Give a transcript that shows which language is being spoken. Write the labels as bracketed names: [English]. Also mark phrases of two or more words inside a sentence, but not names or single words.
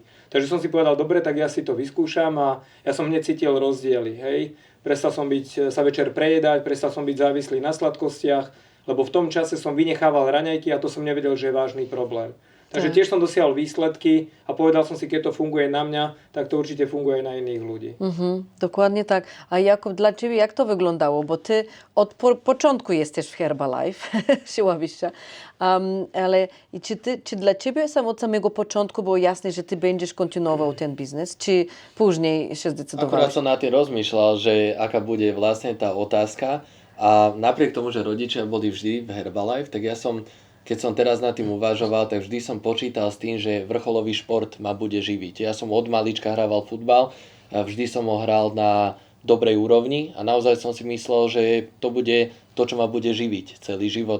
[Slovak] Takže som si povedal, dobre, tak ja si to vyskúšam a ja som hneď cítil rozdiely. Hej. Prestal som sa večer prejedať, prestal som byť závislý na sladkostiach, lebo v tom čase som vynechával raňajky a to som nevedel, že je vážny problém. Takže Tak. tiež som dosiahol výsledky a povedal som si, keď to funguje na mňa, tak to určite funguje aj na iných ľudí. [Polish] Dokładnie tak. A Jakub, dla Ciebie jak to wyglądało? Bo Ty od początku jesteś w Herbalife, siła wyższa. Ale czy dla Ciebie od samego początku było jasne, że Ty będziesz kontynuował ten biznes? Czy później się [Slovak] Akurát [Polish] zdecydowałeś? [Slovak] som nad tým rozmýšľal, že aká bude vlastne tá otázka a napriek tomu, že rodičia boli vždy v Herbalife, tak ja som, keď som teraz nad tým uvažoval, tak vždy som počítal s tým, že vrcholový šport ma bude živiť. Ja som od malička hrával futbal, a vždy som ho hral na dobrej úrovni a naozaj som si myslel, že to bude to, čo ma bude živiť celý život.